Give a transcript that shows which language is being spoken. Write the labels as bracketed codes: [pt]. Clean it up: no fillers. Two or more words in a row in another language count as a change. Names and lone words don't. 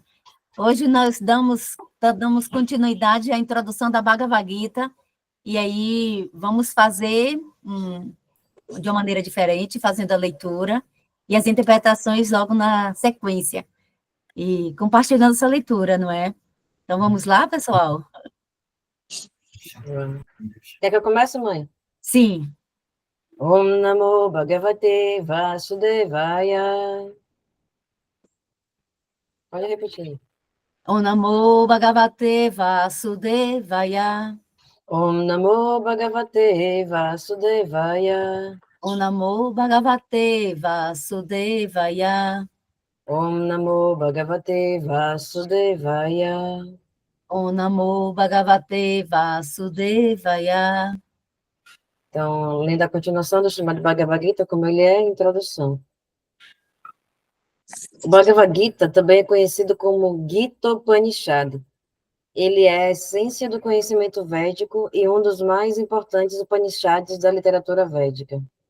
[pt] Hoje nós damos continuidade à introdução da Bhagavad Gita, e aí vamos fazer de uma maneira diferente, fazendo a leitura e as interpretações logo na sequência, e compartilhando essa leitura, não é? Então, vamos lá, pessoal? Quer que eu comece, mãe? Sim. [sa] Om Namo Bhagavate Vasudevaya. [pt] Pode repetir. [sa] Om Namo Bhagavate Vasudevaya. Om Namo Bhagavate Vasudevaya. Om Namo Bhagavate Vasudevaya. Om Namo Bhagavate Vasudevaya. Om Namo Bhagavate Vasudevaya. [pt] Então, lendo a continuação do chamado Bhagavad Gita, como ele é, introdução. O Bhagavad Gita também é conhecido como Gita Upanishad. Ele é a essência do conhecimento védico e um dos mais importantes Upanishads da literatura védica.